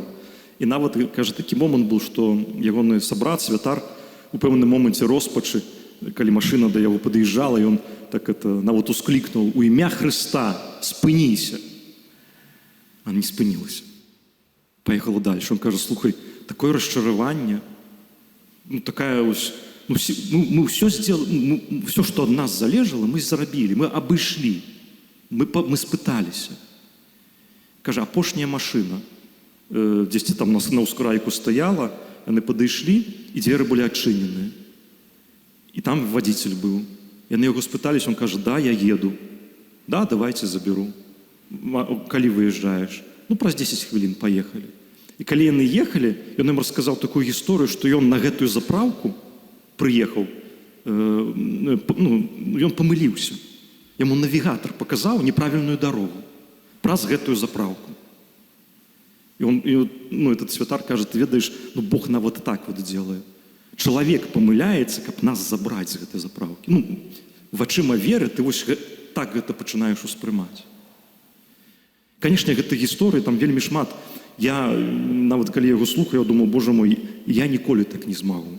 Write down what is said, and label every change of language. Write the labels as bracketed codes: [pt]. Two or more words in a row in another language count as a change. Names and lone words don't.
[be] І нават, кажа, такі момант быў, што ягоны сабрат, святар, у пэўным моманце роспачы, калі машына да яго пад'язджала, ён так нават усклікнуў: «У імя Хрыста спыніся!» А не спынілася. Паехала дальше. Он кажа: «Слухай, такое расчараванне, такая ось, [ru] мы все сделали, все, что от нас залежало, [be] мы зрабілі, мы абышлі, мы спыталіся». Кажа, апошняя машына дзесьці там на ўскрайку стаяла, яны падышлі, і дзверы былі адчыненыя. І там водитель быў. Яны яго спыталіся, он кажа: «Да, я еду». [ru] «Да, давайте заберу». [be] «Калі выязджаеш?» «Праз 10 хвілін паехалі». І калі яны ехалі, ён ім расказаў такую гісторыю, што ён на гэтую запраўку прыехаў, ён памыліўся. Яму навігатар паказаў неправільную дарогу праз гэтую запраўку. [ru] И этот [be] святар кажа: «Ты ведаеш, Бог нават [ru] так вот делает. [be] Чалавек памыляецца, каб нас забраць з гэтай запраўкі». Вачыма веры ты вось так гэта пачынаеш успрымаць. Канешне, гэтай гісторыі там вельмі шмат. Я нават калі яго слухаю, я думаю: Боже мой, я ніколі так не змагу.